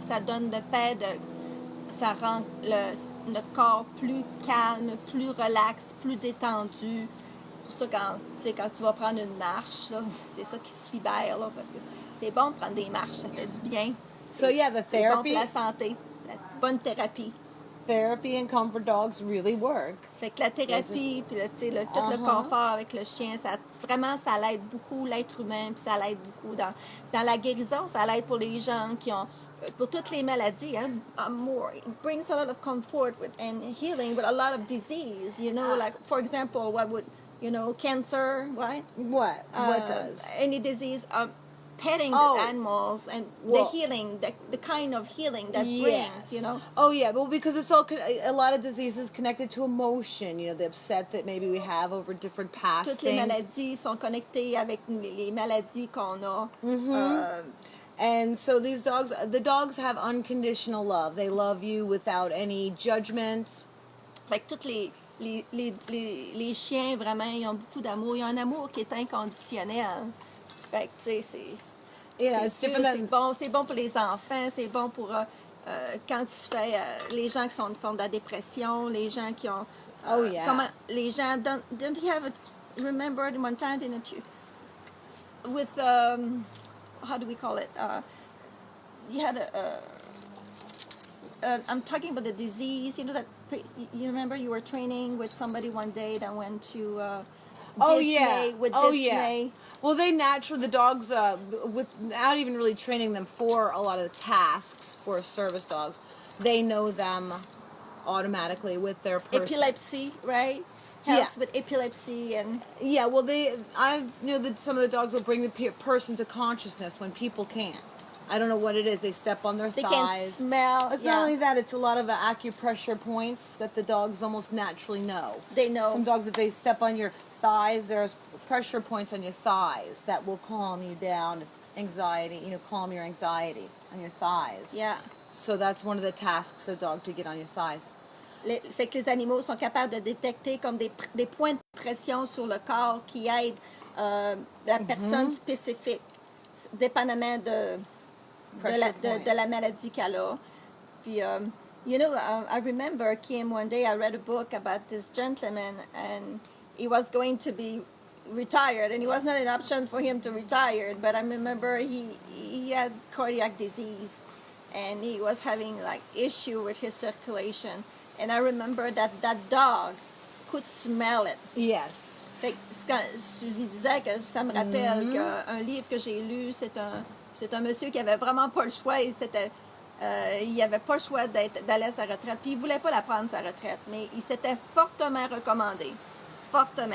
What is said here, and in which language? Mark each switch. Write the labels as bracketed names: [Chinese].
[French] Ça donne de paix, ça rend notre corps plus calme, plus relax, plus détendu. Pour ça, quand tu vas prendre une marche, c'est ça qui se libère, là, parce que c'est bon de prendre des marches, ça fait du bien. [English] So yeah, the therapy. [French] C'est bon pour la santé, la bonne thérapie. [English] Therapy and comfort dogs really work. [French] Fait que la thérapie, puis tout le confort avec le chien, ça l'aide beaucoup l'être humain, puis ça l'aide beaucoup dans la guérison, ça l'aide pour les gens qui ont pour toutes les maladies, hein, [English] it brings a lot of comfort and healing with a lot of disease, like for example, what cancer, right? What does? Any disease. Petting Oh. the animals and Well, the healing, the kind of healing that yes. brings. Oh yeah, well, because it's all a lot of diseases connected to emotion. The upset that maybe we have over different past [French] Toutes les [English] things. [French] maladies sont connectées avec les maladies qu'on a. [English] And so the dogs have unconditional love. They love you without any judgment. [French] Fait que tous les chiens, vraiment, ils ont beaucoup d'amour. Ils ont un amour qui est inconditionnel. Fait que, tu sais, c'est sûr, c'est bon pour les enfants, c'est bon pour quand tu fais les gens qui font de la dépression, les gens qui ont [English] Oh yeah. [French] les gens [English] don't you have remember one time, didn't you, with how do we call it, you had I'm talking about the disease, that you remember you were training with somebody one day that went to Disney, with Disney. Yeah. Well, the dogs, without even really training them for a lot of the tasks for service dogs, they know them automatically with their person. Epilepsy, right? Helps with epilepsy and... Yeah, well, I know that some of the dogs will bring the person to consciousness when people can't. I don't know what it is. They step on their thighs. They can smell. It's not only that, it's a lot of acupressure points that the dogs almost naturally know. They know. Some dogs, if they step on your thighs, there's pressure points on your thighs that will calm you down, anxiety, calm your anxiety on your thighs. Yeah. So that's one of the tasks of a dog, to get on your thighs. [French] Fait que les animaux sont capables de détecter comme des points de pression sur le corps qui aident la personne spécifique, dépendamment de la maladie qu'elle a. [English] Puis, I remember, Kim, one day I read a book about this gentleman, and he was going to be retired, and it was not an option for him to retire, but I remember he had cardiac disease, and he was having issue with his circulation, and I remember that dog could smell it. Yes. [French] Fait que je lui disais que ça me rappelle qu'un livre que j'ai lu, c'est un monsieur qui avait vraiment pas le choix, il avait pas le choix d'aller à sa retraite, puis il voulait pas la prendre, sa retraite, mais il s'était fortement recommandé. Fortement.